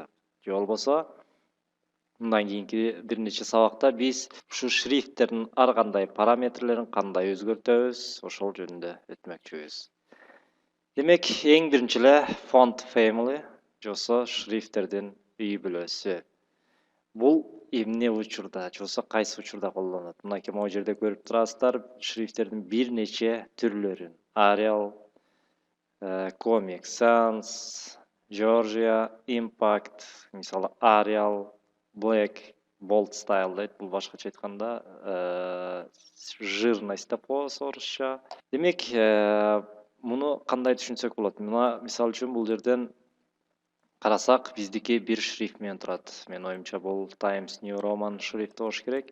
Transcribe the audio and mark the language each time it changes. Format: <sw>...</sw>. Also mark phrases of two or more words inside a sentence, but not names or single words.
<ky>Же болбосо мындан кийинки бир нече сабакта биз ушу шрифттердин ар кандай параметрлерин кандай өзгөртөбүз, ошол жөнүндө өтмөкчүбүз. Демек эң биринчи эле</ky> <en>font family</en> <ky>же болбосо шрифттердин үй бүлөсү. Бул эмне учурда, же болбосо кайсы учурда колдонулат? Мынакей могу жерде көрүп турасыздар, шрифттердин бир нече түрлөрүн. Arial, Comic Sans, Georgia, Impact, мисалы Arial, Black, Bold Style дейт. Бул башкача айтканда жирность деп коебуз орусча. Демек, муну кандай түшүнсөк болот? Мына мисалы үчүн бул жерден карасак, биздики бир шрифт менен турат. Менин оюмча бул Times New Roman шрифти болуш керек.</ky>